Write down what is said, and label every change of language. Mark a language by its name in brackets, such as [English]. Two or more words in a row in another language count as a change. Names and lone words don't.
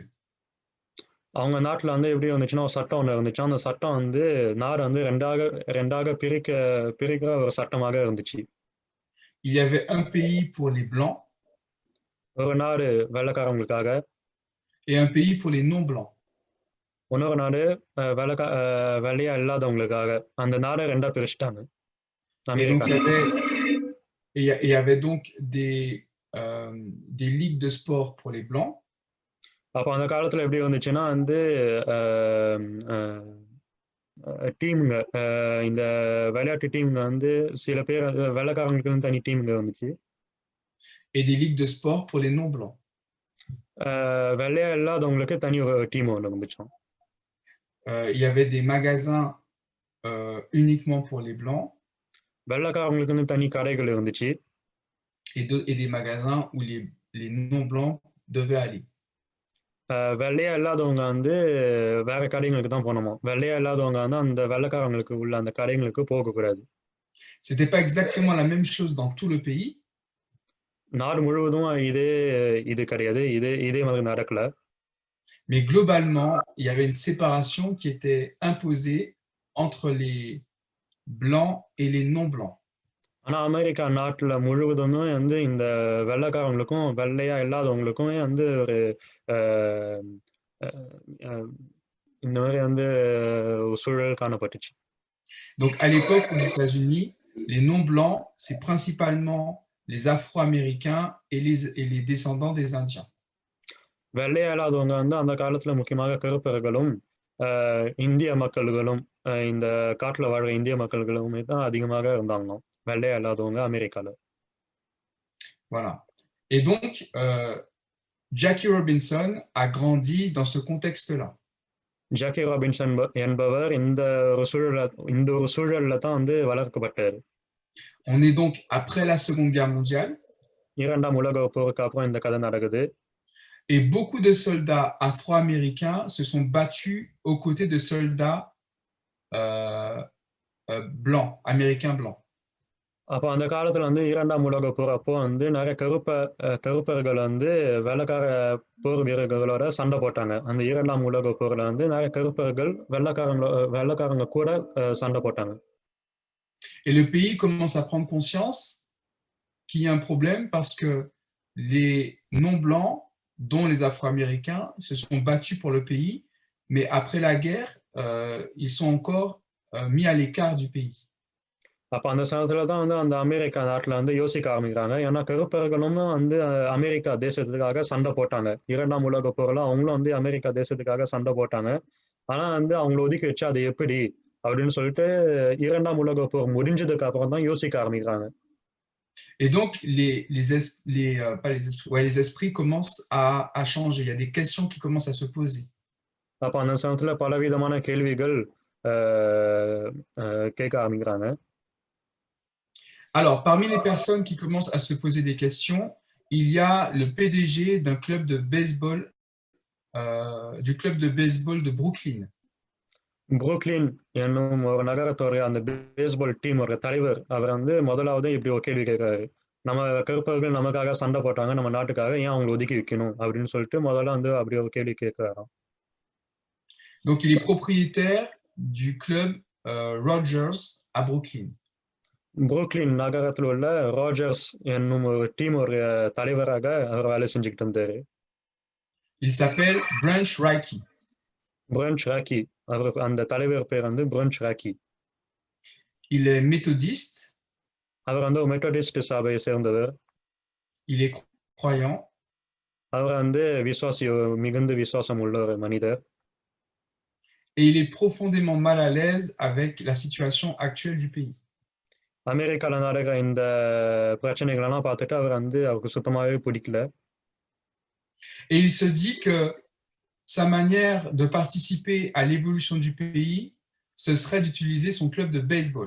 [Tamil] அவங்க நாட்டுல வந்து எப்படி இருந்துச்சுன்னா ஒரு சட்டம் ஒன்று இருந்துச்சு. அந்த சட்டம் வந்து நாடு வந்து ரெண்டாக பிரிக்கிற ஒரு சட்டமாக இருந்துச்சு. [French] Il y avait un pays pour les blancs [Tamil] ஒரு நாடு வெள்ளைக்காரங்களுக்காக [French] et un pays pour les non-blancs. [Tamil] இன்னொரு நாடு வெள்ளையா இல்லாதவங்களுக்காக. அந்த நாடை ரெண்டா பிரிச்சுட்டாங்க. [French] Et donc, il y avait donc des ligues de sport pour les blancs. [Tamil] அப்போ அந்த காலத்துல எப்படி இருந்துச்சுன்னா வந்து டீமுங்க இந்த விளையாட்டு டீமுங்க வந்து சில பேர் வெள்ளைக்காரங்களுக்கு தனி டீமுங்க இருந்துச்சு. [French] Et des ligues de sport pour les non-blancs. [Tamil] வெள்ளையா இல்லாதவங்களுக்கு தனி ஒரு டீம் ஒன்று இருந்துச்சோம். [French] Il y avait des magasins uniquement pour les blancs. [Tamil] வெள்ளைக்காரங்களுக்கு வந்து தனி கடைகள் இருந்துச்சு. [French] Et des magasins où les non-blancs devaient aller. [Tamil] வெள்ளையா இல்லாதவங்க வந்து வேற கடைங்களுக்கு தான் போனோமா. வெள்ளையா இல்லாதவங்க வந்து அந்த வெள்ளைக்காரங்களுக்கு உள்ள அந்த கடைங்களுக்கு போகக்கூடாது. [French] C'était pas exactement la même chose dans tout le pays. [Tamil] நாடு முழுவதும் இது கிடையாது. இதே மாதிரி நடக்கல. [French] Mais globalement, il y avait une séparation qui était imposée entre les blancs et les non-blancs. [Tamil] ஆனா அமெரிக்கா நாட்டுல முழுவதுமே வந்து இந்த வெள்ளைக்காரங்களுக்கும், வெள்ளையா இல்லாதவங்களுக்குமே வந்து ஒரு அஹ், அஹ், அஹ், இந்த மாதிரி வந்து ஒரு சூழல் காணப்பட்டுச்சு. [French] Donc, à l'époque aux États-Unis, les non-blancs, c'est principalement les Afro-Américains et les descendants des Indiens. [Tamil] வெள்ளையா இல்லாதவங்க வந்து அந்த காலத்துல முக்கியமாக கருப்பர்களும், இந்திய மக்கள்களும், இந்த காட்டுல வாழ்ற இந்திய மக்கள்களுமே தான் அதிகமாக இருந்தாங்களாம். வெள்ளையா இல்லாதவங்க அமெரிக்கால. [French] Voilà. Et donc, Jackie Robinson a grandi dans ce contexte-là. [Tamil] ஜாக்கி ராபின்சன் என்பவர் இந்த ஒரு சூழல்ல தான் வந்து வளர்க்கப்பட்டாரு. [French] On est donc après la Seconde Guerre mondiale. [Tamil] இரண்டாம் உலக போருக்கு அப்புறம் இந்த கதை நடக்குது. [French] Et beaucoup de soldats afro-américains se sont battus aux côtés de soldats blancs, américains blancs. [Tamil] அப்போ அந்த காலத்துல வந்து இரண்டாம் உலக போர் அப்போ வந்து நிறைய கருப்பர்கள் வந்து வெள்ளைக்கார போர் வீரர்களோட சண்டை போட்டாங்க. அந்த இரண்டாம் உலக போர்ல வந்து நிறைய கருப்பர்கள் வெள்ளைக்காரங்க கூட சண்டை போட்டாங்க. [French] Et le pays commence à prendre conscience qu'il y a un problème parce que les non-blancs, dont les Afro-Américains, se sont battus pour le pays, mais après la guerre, ils sont encore mis à l'écart du pays. [Tamil] அப்ப அந்த சமயத்துல தான் வந்து அந்த அமெரிக்கா நாட்டுல வந்து யோசிக்க ஆரம்பிக்கிறாங்க. ஏன்னா கருப்பர்களும் வந்து அமெரிக்கா தேசத்துக்காக சண்டை போட்டாங்க. இரண்டாம் உலக போர்ல அவங்களும் வந்து அமெரிக்கா தேசத்துக்காக சண்டை போட்டாங்க. ஆனா வந்து அவங்களை ஒதுக்கி வச்சு அது எப்படி அப்படின்னு சொல்லிட்டு இரண்டாம் உலக போர் முடிஞ்சதுக்கு அப்புறம் தான் யோசிக்க ஆரம்பிக்கிறாங்க. [French] Et donc, pas les esprits, ouais, les esprits commencent à changer. Il y a des questions qui commencent à se poser. [Tamil] அப்ப அந்த சமயத்துல பலவிதமான கேள்விகள் கேட்க ஆரம்பிக்கிறாங்க. [French] Alors, parmi les personnes qui commencent à se poser des questions, il y a le PDG d'un club de baseball, du club de baseball de Brooklyn. [Tamil] புரூக்ளின் என்னும் ஒரு நகரத்தோட அந்த பேஸ்பால் டீம் ஒரு தலைவர் அவர் வந்து முதலாவது இப்படி ஒரு கேள்வி கேட்கிறாரு. நம்ம கருப்பர்கள் நமக்காக சண்டை போட்டாங்க நம்ம நாட்டுக்காக, ஏன் அவங்களை ஒதுக்கி வைக்கணும் அப்படின்னு சொல்லிட்டு முதல்ல வந்து அப்படி ஒரு கேள்வி கேட்கிறாராம். [French] Donc, il est propriétaire du club Rogers à Brooklyn. [Tamil] புரூக்ளின் நகரத்தில் உள்ள ராஜர்ஸ் என்னும் ஒரு டீம் ஒரு தலைவராக அவர் வேலை செஞ்சுக்கிட்டு இருந்தாரு. [French] Il s'appelle Branch Rickey. [Tamil] பிரன்ச் ராக்கி, அவர் அந்த தலைவர் பேர் வந்து பிரன்ச் ராக்கி. [French] Il est méthodiste. [Tamil] அவர் வந்து ஒரு மெத்தடிஸ்ட் சபையை சேர்ந்தவர். [French] Il est croyant. [Tamil] அவர் வந்து மிகுந்த விசுவாசம் உள்ள ஒரு மனிதர். [French] Et il est profondément mal à l'aise avec la situation actuelle du pays. [Tamil] அமெரிக்கால நடக்கிற இந்த பிரச்சனைகளெல்லாம் பார்த்துட்டு அவர் வந்து அவருக்கு சுத்தமாவே பிடிக்கல. [French] Et il se dit que sa manière de participer à l'évolution du pays, ce serait d'utiliser son club de baseball.